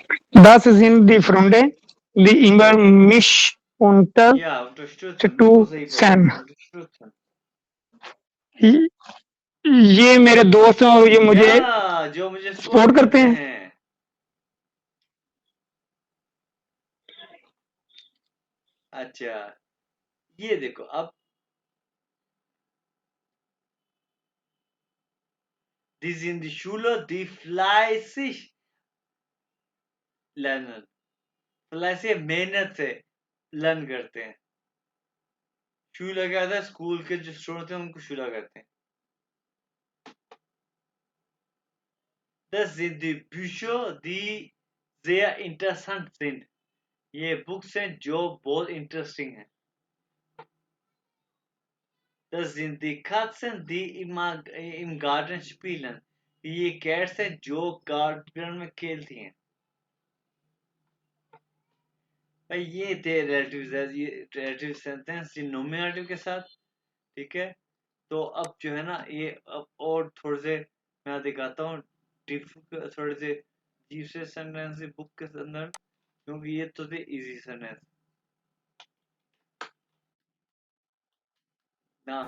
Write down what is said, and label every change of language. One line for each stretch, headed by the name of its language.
German: Das sind die Freunde, die immer mich
Hindi: या
German: unterstützen
Hindi: बिल्कुल सही पढ़ा
German: unterstützen. unterstützen।
Hindi: ये मेरे दोस्त हैं और ये मुझे या जो मुझे
English: support support
Hindi: करते हैं। हैं। अच्छा ये देखो अब
German: die sind die Schüler, die fleißig lernen,
Hindi: fleißig मेहनत से लर्न करते हैं। शूला क्या था, स्कूल के जो स्टूडेंट थे उनको शूला कहते हैं।
German: Das sind die Bücher, die sehr interessant sind।
Hindi: ये बुक्स हैं जो बहुत इंटरेस्टिंग हैं।
German: Das sind die Katzen, die im Garten spielen।
Hindi: ये कैट्स हैं जो गार्डन में खेलती हैं। भाई ये थे रिलेटिव सेंटेंस नोमिनेटिव के साथ, ठीक है। तो अब जो है ना ये अब और थोड़े से मैं दिखाता हूँ थोड़े से अजीब से सेंटेंस बुक के अंदर, क्योंकि ये तो थे इजी सेंटेंस ना।